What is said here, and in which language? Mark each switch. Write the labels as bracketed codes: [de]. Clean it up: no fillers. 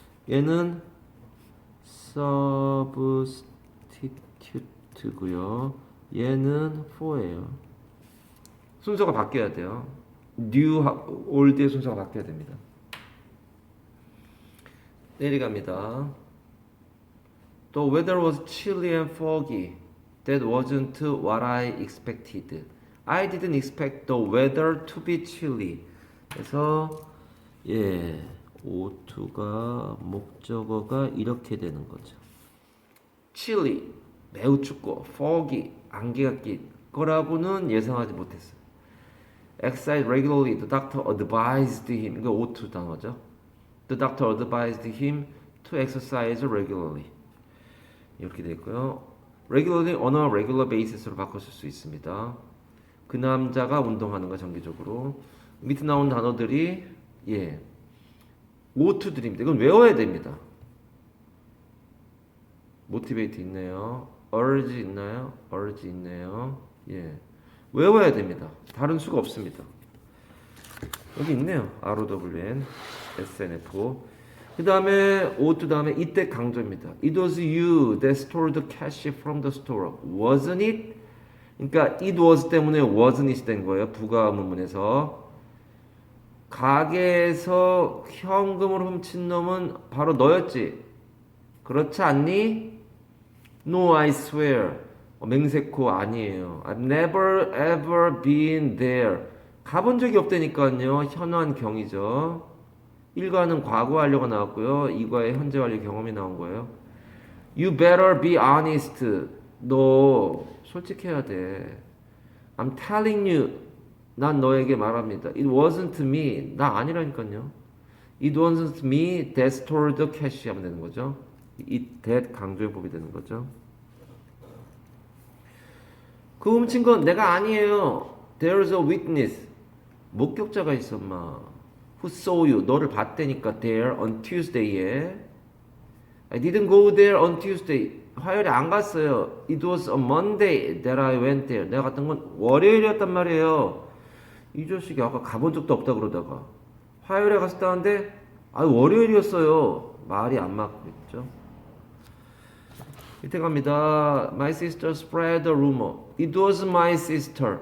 [ko] 얘는 substitute고요. 얘는 for예요. 순서가 바뀌어야 돼요. new, old의 순서가 바뀌어야 됩니다. 내려갑니다. [en] The weather was chilly and foggy. That wasn't what I expected. I didn't expect the weather to be chilly. [ko] 그래서 예, O2가 목적어가 이렇게 되는 거죠. chilly, 매우 춥고 foggy, 안개가 낀 거라고는 예상하지 못했어요. [en] Exercise regularly. The doctor advised him. [ko] 이거 O2 단어죠. [en] The doctor advised him to exercise regularly. [ko] 이렇게 되어 있고요. regularly [en] on a regular basis [ko] 로 바꿔줄 수 있습니다. 그 남자가 운동하는 거 정기적으로. 밑에 나온 단어들이 예, O2들입니다. 이건 외워야 됩니다. motivate 있네요. urge 있나요? urge 있네요. 예, 외워야 됩니다. 다른 수가 없습니다. 여기 있네요. ROWN, SNF. 그 다음에 O2 다음에 이때 강조입니다. [en] It was you that stole the cash from the store, wasn't it? [ko] 그러니까 it was 때문에 wasn't it 된 거예요. 부가 문문에서. 가게에서 현금을 훔친 놈은 바로 너였지. 그렇지 않니? [en] No, I swear. [ko] 맹세코 아니에요. [en] I've never ever been there. [ko] 가본 적이 없다니까요. 현완경이죠. 1과는 과거 완료가 나왔고요. 2과에 현재 완료 경험이 나온 거예요. [en] You better be honest. [ko] 너 솔직해야 돼. [en] I'm telling you. [ko] 난 너에게 말합니다. [en] It wasn't me. [ko] 나 아니라니까요. [en] It wasn't me that stole the cash [ko] 하면 되는 거죠. It that 강조해법이 되는 거죠. 그 훔친 건 내가 아니에요. [en] There's a witness. [ko] 목격자가 있어, 마. [en] Who saw you? [ko] 너를 봤다니까. [en] There on Tuesday에. I didn't go there on Tuesday. [ko] 화요일에 안 갔어요. [en] It was a Monday that I went there. [ko] 내가 갔던 건 월요일이었단 말이에요. 이 자식이 아까 가본 적도 없다 그러다가 화요일에 갔었다는데 월요일이었어요. 말이 안 맞겠죠. 밑에 갑니다. [en] My sister spread a rumor. It was my sister.